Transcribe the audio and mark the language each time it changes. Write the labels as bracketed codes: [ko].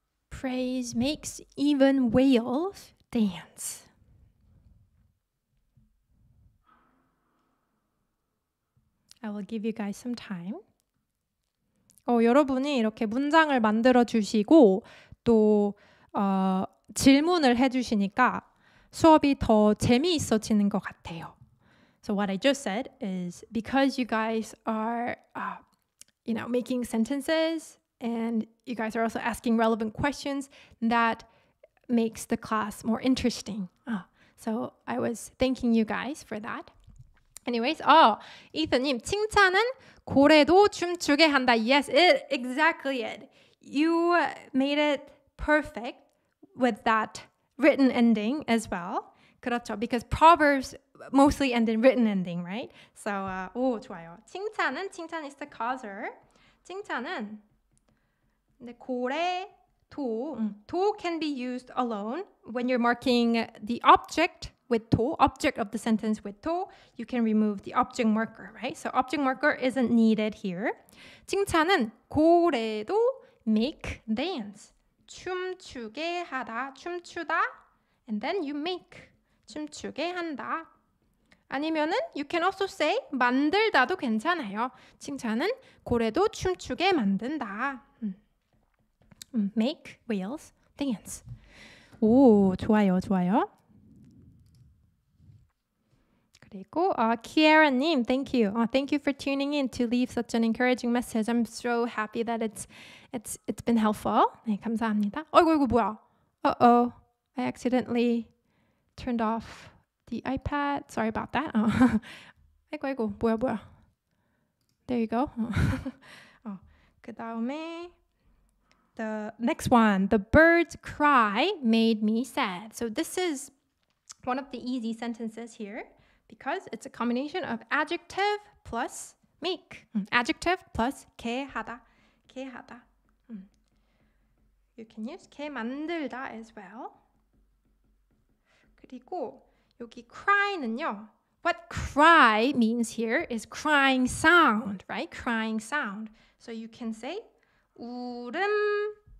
[en] Praise makes even whales dance. I will give you guys some time. [ko] 여러분이 이렇게 문장을 만들어 주시고 또 질문을 해주시니까 수업이 더 재미있어지는 것 같아요. [en] So what I just said is because you guys are making sentences, and you guys are also asking relevant questions that makes the class more interesting. So I was thanking you guys for that. [ko] Anyways, 이서님, 칭찬은 고래도 춤추게 한다. [en] Yes, exactly it. You made it perfect with that written ending as well. [ko] 그렇죠. [en] Because Proverbs mostly end in written ending, right? [ko] So, 좋아요. [en] 칭찬 is the causer. [ko] 칭찬은 고래, [en] 도 can be used alone. When you're marking the object with 도, object of the sentence with 도, you can remove the object marker, right? So object marker isn't needed here. [ko] 칭찬은 고래도 [en] make dance. [ko] 춤추게 하다, 춤추다, [en] and then you make. [ko] 춤추게 한다. 아니면은 [en] you can also say [ko] 만들다도 괜찮아요. 칭찬은 고래도 춤추게 만든다. [en] Make wheels dance. [ko] 오, 좋아요. [en] 그리고 Kiara-님, thank you. Thank you for tuning in to leave such an encouraging message. I'm so happy that it's been helpful. [ko] 네, 감사합니다. 어이구 뭐야? [en] Uh-oh, I accidentally turned off the iPad. Sorry about that. [ko] 아이고 뭐야? [en] There you go. [ko] 그 다음에 [en] the next one, the bird's cry made me sad. So this is one of the easy sentences here because it's a combination of adjective plus make. Adjective plus 게 하다. You can use 게 만들다 as well. [ko] 그리고 여기 cry는요. [en] What cry means here is crying sound, right? Crying sound. So you can say 울음소리.